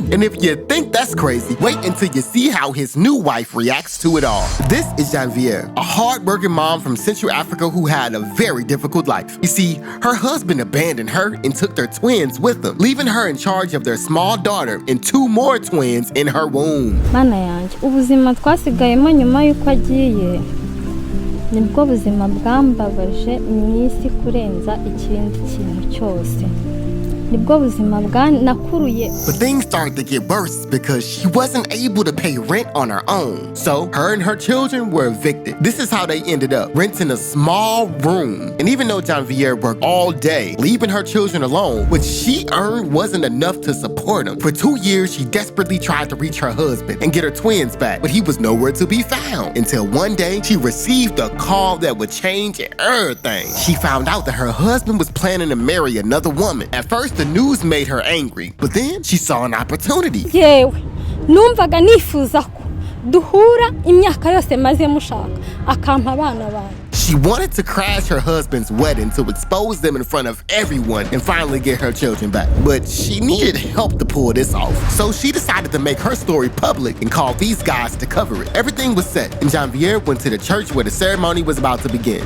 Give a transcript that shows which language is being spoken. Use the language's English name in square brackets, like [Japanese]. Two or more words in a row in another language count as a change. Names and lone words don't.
[English] And if you think that's crazy, wait until you see how his new wife reacts to it all. This is Janviere, a hard-working mom from Central Africa who had a very difficult life. You see, her husband abandoned her and took their twins with him, leaving her in charge of their small daughter and two more twins in her womb. [Kinyarwanda] Mana yanje, ubuzima twasigayemo nyuma yuko agiye. Nibwo buzima bwambabaje mwisi kurenza ikindi kintu cyose. Nibwo buzima bwanakuruye. [English] But things started to get worse because she wasn't able to pay rent on her own. So her and her children were evicted. This is how they ended up, renting a small room. And even though Janviere worked all day, leaving her children alone, what she earned wasn't enough to support them. For 2 years, she desperately tried to reach her husband and get her twins back, but he was nowhere to be found. Until one day, she received a call that would change everything. She found out that her husband was planning to marry another woman. At first, the news made her angry, but then she saw an opportunity. [Kinyarwanda] Yewe, numvaga nifuza ko duhura imyaka yose maze mushaka akampa abana banje. [English] She wanted to crash her husband's wedding to expose them in front of everyone and finally get her children back. But she needed help to pull this off. So she decided to make her story public and call these guys to cover it. Everything was set, and Janviere went to the church where the ceremony was about to begin.